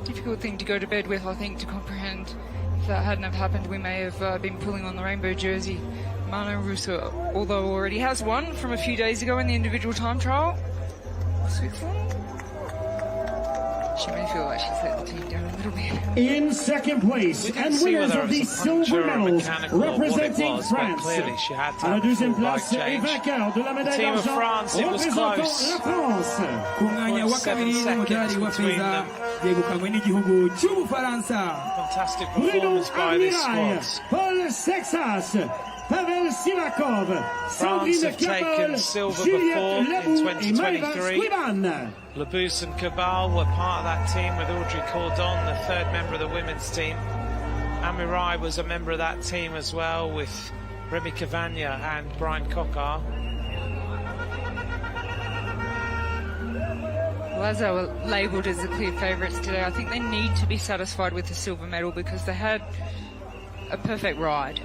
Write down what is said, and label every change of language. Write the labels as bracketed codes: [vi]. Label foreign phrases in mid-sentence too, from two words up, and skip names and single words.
[en] Difficult thing to go to bed with, I think, to comprehend. If that hadn't have happened, we may have been pulling on the rainbow jersey. Marlene Reusser, although already has one from a few days ago in the individual time trial. Switzerland? She may feel like she's let the team down a little bit. In second place, and winners of the silver medals representing France. [fr] À la 2e place et vainqueur de la médaille d'argent représentant la France. [rw] Ku mwanya wa kabiri n'umudari wa feza yegukanywe n'igihugu cy'Ubufaransa. Bruno Admiral, Paul Sexas, Pavel Sivakov, Sandrine Kapol, Juliette Labou et Maïva Squiban. [en] Labous and Cabal were part of that team with Audrey Cordon, the third member of the women's team. Amirai was a member of that team as well with Remy Cavagna and Brian Coquart. Well, as they were labelled as the clear favourites today, I think they need to be satisfied with the silver medal because they had a perfect ride.